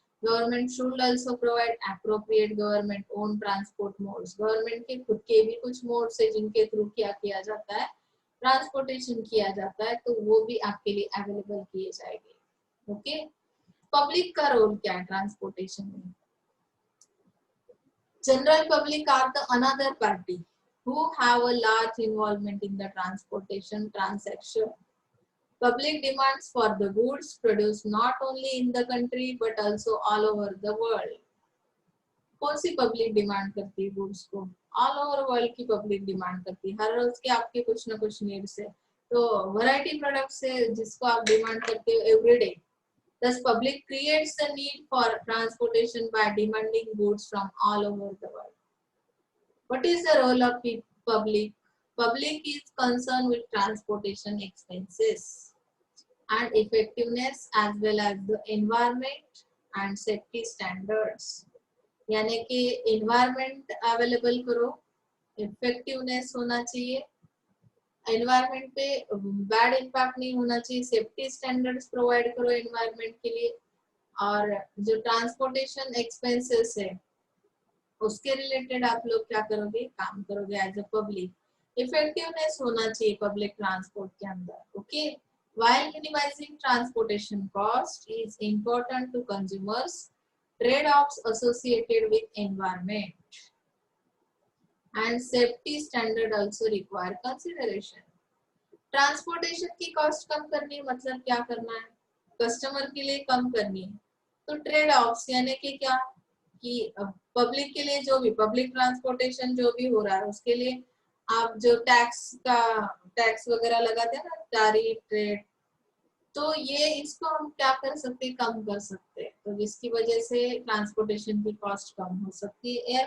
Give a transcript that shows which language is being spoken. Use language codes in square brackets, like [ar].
[en] government should also provide appropriate government own transport modes, [hi] government के खुद के भी कुछ मोड्स है जिनके थ्रू क्या किया जाता है, ट्रांसपोर्टेशन किया जाता है, तो वो भी आपके लिए अवेलेबल किए जाएंगे। ओके, पब्लिक का रोल क्या है ट्रांसपोर्टेशन में? [en] General public are the another party who have a large involvement in the transportation transaction. Public demands for the goods produced not only in the country but also all over the world. [hi] कौन सी public demand करती है goods को? All over world की public demand करती है, हर रोज के आपके कुछ ना कुछ नीड्स है, तो वैरायटी प्रोडक्ट्स है जिसको आप डिमांड करते हो everyday. [en] Thus public creates the need for transportation by demanding goods from all over the world. What is the role of public? Public is concerned with transportation expenses and effectiveness as well as the environment and safety standards. [hi] यानी कि environment available करो, effectiveness होना चाहिए, environment पे bad impact नहीं होना चाहिए, safety standards provide करो environment के लिए, और जो transportation expenses है उसके रिलेटेड आप लोग क्या करोगे, काम करोगे [en] As a public. [hi] इफेक्टिवनेस होना चाहिए पब्लिक ट्रांसपोर्ट के अंदर। [en] Okay, while minimizing transportation cost is important to consumers, trade-offs associated with environment and safety standard also require consideration. [hi] Transportation की कॉस्ट कम करनी मतलब क्या करना है, कस्टमर के लिए कम करनी है, तो ट्रेड ऑफ्स यानी कि क्या कि पब्लिक के लिए जो भी पब्लिक ट्रांसपोर्टेशन जो भी हो रहा है उसके लिए आप जो टैक्स वगैरह लगाते हैं ना, टैरिफ रेट, तो ये इसको हम क्या कर सकते हैं, कम कर सकते हैं, तो जिसकी वजह से ट्रांसपोर्टेशन की कॉस्ट कम हो सकती है।